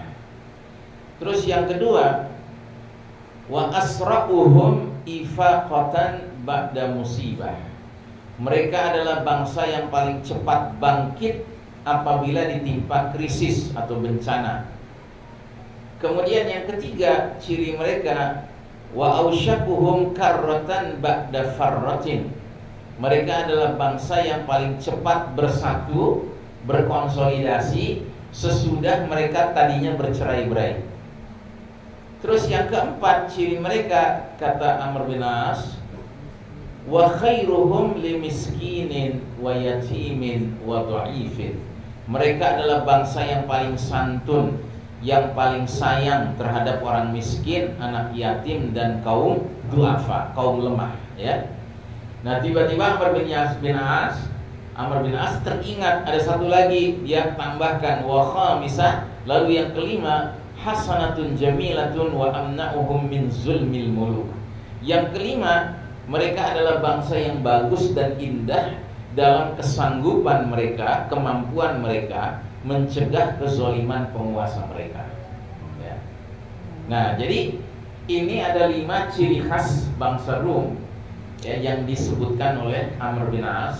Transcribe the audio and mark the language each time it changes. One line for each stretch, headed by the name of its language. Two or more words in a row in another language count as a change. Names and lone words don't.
Indonesian: Terus yang kedua,
Arabic: وأسرعهم إفاقة بعد مصيبة.
Indonesian: Mereka adalah bangsa yang paling cepat bangkit apabila ditimpa krisis atau bencana. Kemudian yang ketiga, ciri mereka,
Arabic: وأوشكهم كرة بعد فرة.
Indonesian: Mereka adalah bangsa yang paling cepat bersatu, berkonsolidasi sesudah mereka tadinya bercerai-berai. Terus yang keempat, ciri mereka, kata Amr bin As,
Arabic: وخيرهم لمسكين ويتيم وضعيف.
Indonesian: Mereka adalah bangsa yang paling santun, yang paling sayang terhadap orang miskin, anak yatim, dan kaum du'afa, kaum lemah, ya. Nah, tiba-tiba Amr bin As teringat ada satu lagi, dia tambahkan
Arabic: والخامسة,
Indonesian: lalu yang kelima,
Arabic: حسنة جميلة وأمنعهم من ظلم الملوك.
Indonesian: Yang kelima, mereka adalah bangsa yang bagus dan indah dalam kesanggupan mereka, kemampuan mereka mencegah kezaliman penguasa mereka, ya. Nah, jadi ini ada 5 ciri khas bangsa Rum, ya, yang disebutkan oleh Amr bin As.